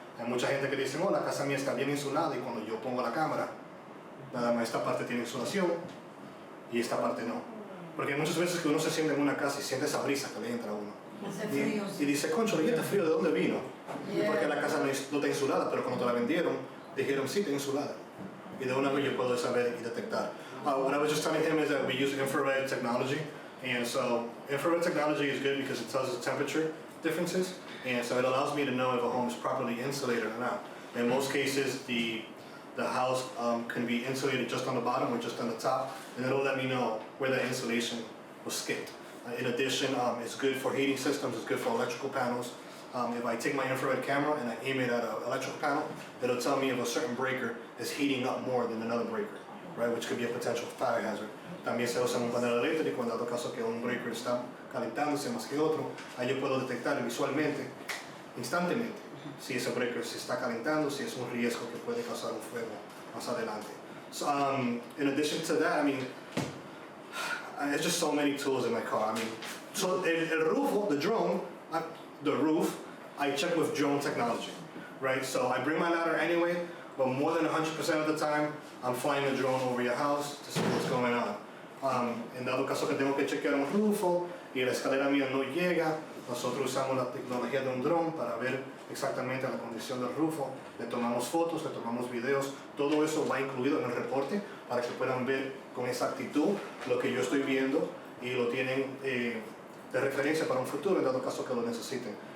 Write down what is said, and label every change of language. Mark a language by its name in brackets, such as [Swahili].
[Spanish] Hay mucha gente que dice, no, la casa mía está bien insulada, y cuando yo pongo la cámara, nada más esta parte tiene insulación y esta parte no. Porque hay muchas veces que uno se siente en una casa y siente esa brisa que le entra a uno. Hace frío, Y dice, concho, ¿y este frío de dónde vino? [English] Yeah. [Spanish] Porque la casa no está insulada, pero cuando te la vendieron, dijeron, sí, está insulada. Y de una vez yo puedo saber y detectar. [English] What I was just telling him is that we use infrared technology. And so infrared technology is good because it tells us temperature differences. And so it allows me to know if a home is properly insulated or not. In most cases, the house can be insulated just on the bottom or just on the top, and it'll let me know where the insulation was skipped. In addition, it's good for heating systems, it's good for electrical panels. If I take my infrared camera and I aim it at an electrical panel, it'll tell me if a certain breaker is heating up more than another breaker, right? Which could be a potential fire hazard. [Spanish] También se usa en un panel eléctrico, en dado caso que un breaker está calentándose más que otro, ahí yo puedo detectar visualmente, instantáneamente, si ese breaker se está calentando, si es un riesgo que puede causar un fuego más adelante. [English] So, in addition to that, I mean, there's just so many tools in my car. I mean, so el roof, the drone, the roof, I check with drone technology, right? So I bring my ladder anyway, but more than 100% of the time, I'm flying a drone over your house to see what's going on. [Spanish] En dado caso que tengo que chequear un rufo y la escalera mía no llega, nosotros usamos la tecnología de un dron para ver exactamente la condición del rufo. Le tomamos fotos, le tomamos videos, todo eso va incluido en el reporte para que puedan ver con exactitud lo que yo estoy viendo y lo tienen de referencia para un futuro en dado caso que lo necesiten.